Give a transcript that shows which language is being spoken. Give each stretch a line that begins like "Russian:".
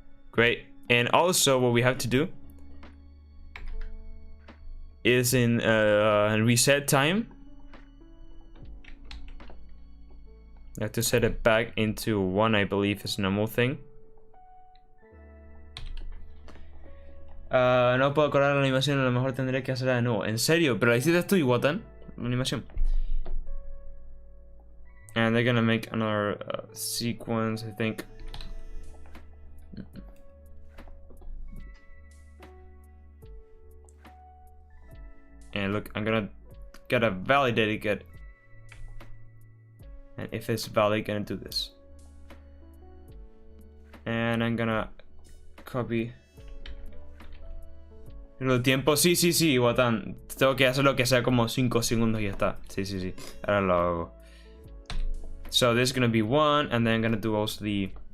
English: Great. And also what we have to do is in reset time. I have to set it back into 1, I believe is normal thing.
Spanish: No puedo acordar la animación, a lo mejor tendré que hacerla de nuevo. ¿En serio? ¿Pero la hiciste tú, Iwatan? La animación.
English: And they're gonna make another sequence, I think. And look, I'm gonna get a validated get. And if it's valid, gonna do this. And I'm gonna copy.
Spanish: El tiempo, sí, Watan. Tengo que hacer lo que sea como 5 segundos y ya está. Sí. Ahora lo hago.
English: So this is gonna be 1, and then I'm gonna do also the.